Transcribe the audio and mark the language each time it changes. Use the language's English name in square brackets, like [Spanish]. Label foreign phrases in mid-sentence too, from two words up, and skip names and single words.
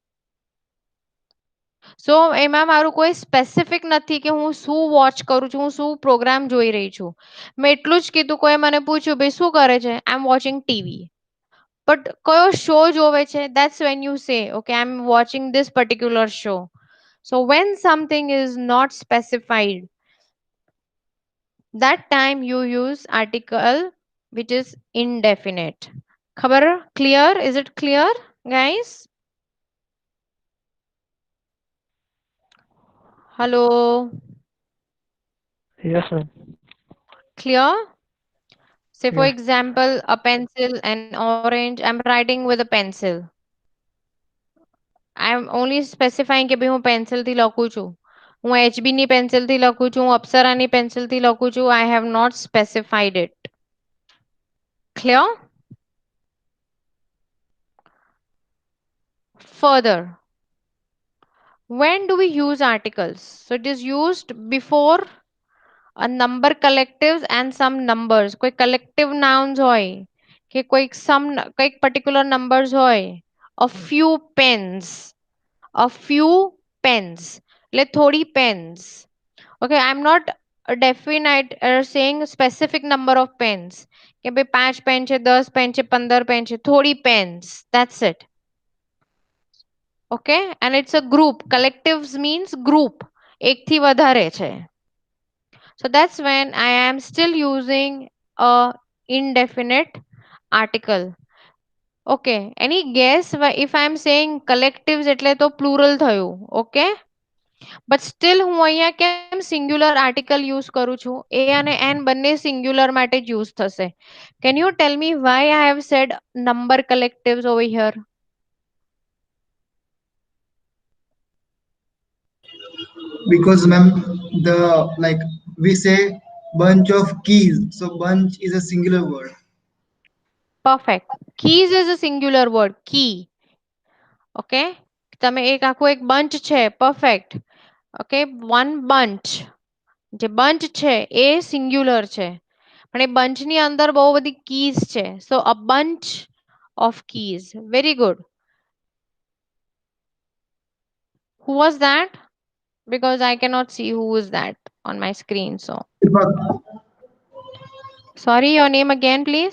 [Gujarati] સો એમાં મારું કોઈ સ્પેસિફિક નથી કે હું શું વોચ કરું છું, હું શું પ્રોગ્રામ જોઈ રહી છું. મેં એટલું જ કીધું, કોઈ મને પૂછ્યું ભાઈ શું કરે છે, [English] I am watching TV. [Gujarati] બટ કયો શો જોવે છે, [English] that's when you say okay I'm watching this particular show. So when something is not specified, that time you use article which is indefinite. Khabar clear? Is it clear, guys? Hello? Yes, ma'am. Clear? Say for Yeah. example, a pencil, an orange, I'm writing with a pencil. I'm only specifying [Gujarati] કે ભાઈ હું પેન્સિલ થી લખું છું, હું HB ની પેન્સિલ થી લખું છું, હું અપ્સરાની પેન્સિલ થી લખું છું. [English] I have not specified it. Clear? Further, when do we use articles? So it is used before a number collectives and some numbers. [Gujarati] કોઈ [English] collective nouns [Gujarati] હોય કે કોઈક [English] particular numbers [Gujarati] હોય. [English] A few pens, a few pens, [Gujarati] એટલે થોડી pens. [English] Okay, I'm not definite saying specific number of pens [Gujarati] કે ભાઈ 5 પેન છે, 10 પેન છે, 15 પેન છે, થોડી [English] pens, that's it. Okay, and it's a group. Collectives means group, [Gujarati] એક થી વધારે છે. [English] So that's when I am still using a indefinite article. Okay, any guess if I am saying collectives [Gujarati] એટલે તો plural થયું. [English] Okay, but still [Gujarati] હું અહીંયા કેમ [English] singular article use [Gujarati] કરું છું? A અને N બંને સિંગ્યુલર માટે જ યુઝ થશે. [English] Can you tell me why I have said number collectives over here? Because ma'am, the like we say bunch of keys, so bunch is a singular word. Perfect. Keys is a singular word. Key. [Gujarati] Okay, તમે એક bunch છે. Perfect. [English] Okay, one bunch. [Gujarati] જે bunch છે એ સિંગ્યુલર છે, પણ એ bunch ની અંદર બહુ બધી keys છે. [English] So a bunch of keys. Very good. Who was that? Because I cannot see who is that on my screen. So Deepak. sorry, your name again, please.